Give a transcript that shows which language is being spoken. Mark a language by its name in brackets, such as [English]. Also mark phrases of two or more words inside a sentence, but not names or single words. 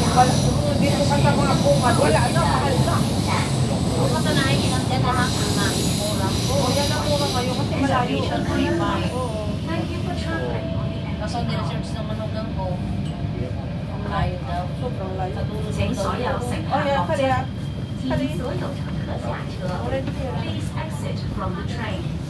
[Filipino] Dito ka sa mga bungad, wala na, mahal na. Kung ka sa nakikilang dyan na lang, ang nakikimura. Oo, yan ang mura ngayon kasi malayo. Oo. Kaso niresearch ng manugang ko, ang layo daw. Sobrang layo. Sa dulo daw. [English] Oh, yeah, [Filipino] kaliya. [Chinese] 请所有乘客下车。 [English] Please exit from the train.